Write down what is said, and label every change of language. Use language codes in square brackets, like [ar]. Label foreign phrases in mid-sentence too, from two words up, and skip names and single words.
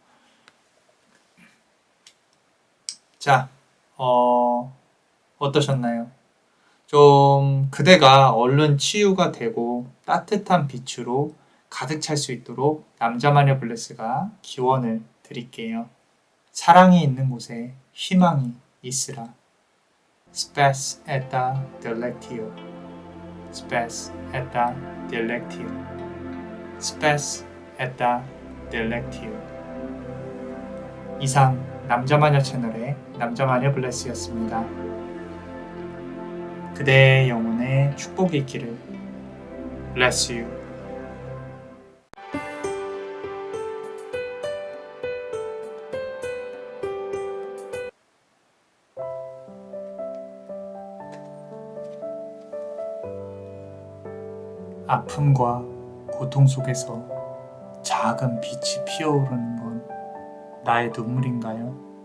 [ko] 자, 어떠셨나요? 좀 그대가 얼른 치유가 되고 따뜻한 빛으로 가득 찰 수 있도록 남자마녀 블레스가 기원을 드릴게요. 사랑이 있는 곳에 희망이 있으라. [la] Spes et delectio. Spes et delectio. Spes et delectio. [ko] 이상 남자마녀 채널의 남자마녀 블레스였습니다. 그대의 영혼에 축복이 있기를. [en] Bless you. [ko] 아픔과 고통 속에서 작은 빛이 피어오르는 건 나의 눈물인가요?